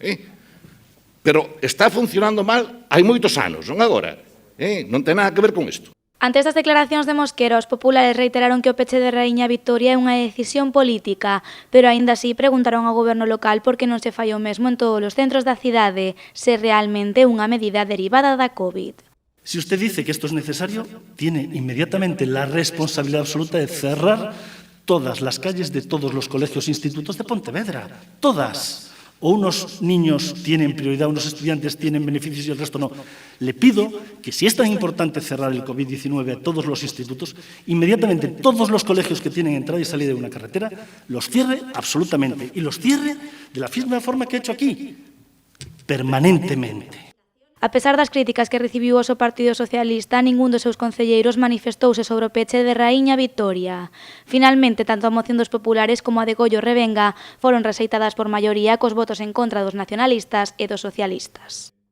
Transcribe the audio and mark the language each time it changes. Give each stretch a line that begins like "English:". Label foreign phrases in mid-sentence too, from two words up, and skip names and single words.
Galician: Pero está funcionando mal hai moitos anos, non agora. Non ten nada que ver con isto. Ante estas declaracións de Mosquera, os populares reiteraron que o peche de Raíña Vitoria é unha decisión política, pero aínda así preguntaron ao goberno local por que non se fai o mesmo en todos os centros da cidade, se realmente é unha medida derivada da COVID.
Spanish: Si usted dice que esto es necesario, tiene inmediatamente la responsabilidad absoluta de cerrar todas las calles de todos los colegios e institutos de Pontevedra. Todas. O unos niños tienen prioridad, unos estudiantes tienen beneficios y el resto no. Le pido que si es tan importante cerrar el COVID-19 a todos los institutos, inmediatamente todos los colegios que tienen entrada y salida de una carretera, los cierre absolutamente. Y los cierre de la misma forma que he hecho aquí, permanentemente.
Galician: A pesar das críticas que recibiu o Partido Socialista, ningún dos seus concelleiros manifestouse sobre o peche de Raíña Vitoria. Finalmente, tanto a moción dos populares como a de Goyo Revenga foron rexeitadas por maioría cos votos en contra dos nacionalistas e dos socialistas.